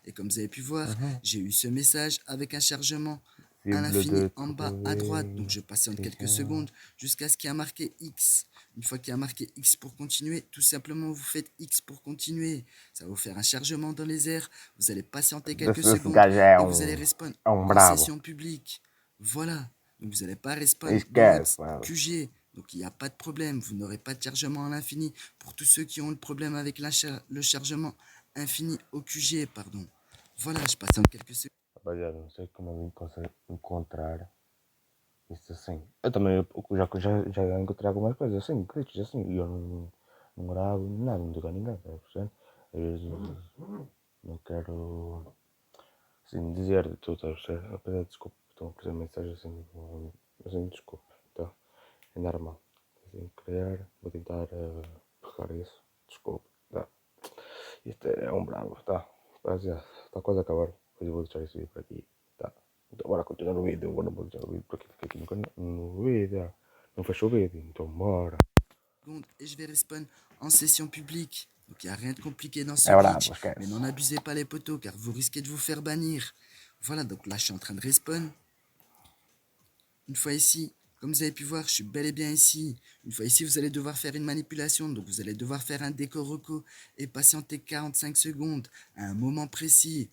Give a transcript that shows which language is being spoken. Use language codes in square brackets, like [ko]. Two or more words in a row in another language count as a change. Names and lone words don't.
[fr] Et comme vous avez pu voir, uhum. j'ai eu ce message avec un chargement à Cible l'infini de en bas à droite. Donc trouver. je patiente quelques [pt] Então, [fr] secondes jusqu'à ce qu'il y a marqué X. Une fois qu'il y a marqué X pour continuer, tout simplement vous faites X pour continuer. Ça va vous faire un chargement dans les airs. Vous allez patienter quelques [pt] esse [fr] secondes [pt] gajo é [fr] et vous allez respawn en [pt] bravo. [fr] session publique. Voilà. Donc vous n'allez pas respawn dans votre [pt] Esquece, mano. [fr] QG. Donc il n'y a pas de problème. Vous n'aurez pas de chargement à l'infini pour tous ceux qui ont le problème avec le chargement infini au QG. Pardon. Voilà, je patiente quelques secondes. [pt] Rapaziada, não sei como alguém consegue encontrar isso assim. Eu também já encontrei algumas coisas assim, glitches assim, e eu não gravo nada, não digo a ninguém, tá percebendo? Às vezes não quero assim dizer de tudo, tá percebendo? Apesar de desculpa, estão a fazer mensagens assim, desculpa, tá? É normal. Sem querer, vou tentar pegar isso, desculpa, tá? Isto é bravo, tá? Rapaziada, está quase a acabar, depois eu vou deixar esse vídeo por aqui, tá? Então bora continuar o vídeo, agora não vou deixar o vídeo porque fica aqui no vídeo, não fechou o vídeo, então bora. [fr] Et je vais respawn en session publique. Donc il n'y a rien de compliqué dans ce [pt] É bravo, [fr] glitch. [pt] esquece. [fr] Mais n'en abusez pas les potos car vous risquez de vous faire bannir. Voilà, donc là je suis en train de respawn. Une fois ici, comme vous avez pu voir, je suis bel et bien ici. Une fois ici, vous allez devoir faire une manipulation. Donc vous allez devoir faire un décor reco et patienter 45 secondes à un moment précis.